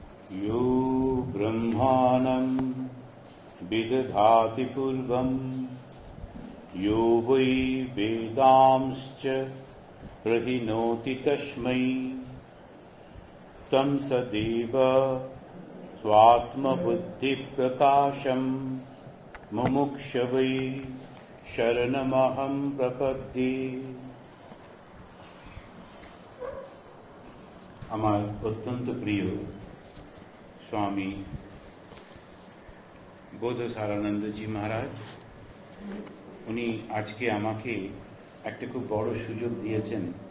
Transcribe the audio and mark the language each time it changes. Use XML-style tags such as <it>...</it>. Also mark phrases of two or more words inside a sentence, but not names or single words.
<sa>यो ब्रह्माणं विदधाति पूर्वं यो वै वेदांश्च प्रहिणोति तस्मै तं सदेव स्वात्मबुद्धिप्रकाशं मुमुक्षवै शरणमहं प्रपद्ये।</sa> <bn>আমার অত্যন্ত প্রিয় স্বামী বোধসারানন্দজি মহারাজ, উনি আজকে আমাকে একটা খুব বড় সুযোগ দিয়েছেন।</bn>